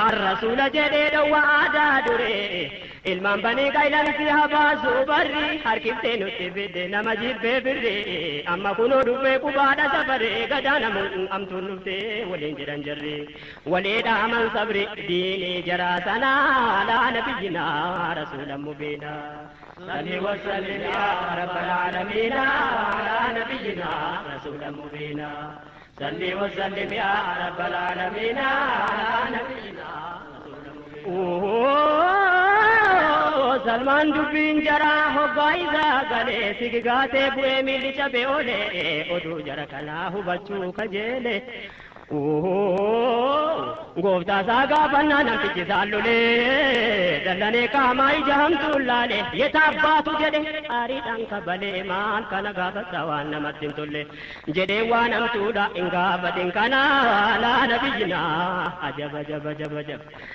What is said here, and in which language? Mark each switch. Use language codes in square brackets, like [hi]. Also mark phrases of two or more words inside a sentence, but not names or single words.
[om] Ar-Rasuula jedhee dhowwa aadaa duree. Ilmaan banii qaylan si habaasu barri. Harkiftee nutti fidde nama jibbee birri. Amma kunoo dubbee qubaadha safare. Gadaa namuun amtuun dhuftee waliin jedhan jarri. Walii dhaaman sabri diinii jaraa sanaa [ar] على نبينا رسول مبينا. صل وسلم يا رب العالمين على نبينا رسول مبينا. صل وسلم يا رب العالمين على نبينا رسول مبينا. [om] Salmaan dubbiin jaraa hoggaa isaa galee sigigaatee bu'ee miilli cabee oolee oduu jara kanaa hubachuu kajeele. Gooftaa isaa gaafannaa namtichi isaan lolee dallanee qaamaa ija hamtuun laale yeta abbaatu jedhe aariidhaan kabalee maal kana gaafata waan namatti hin tolle jedhee waan hamtuudha hin gaafatin kana [ar] على نبينا [om] ajaba, ajaba, ajaba, ajaba.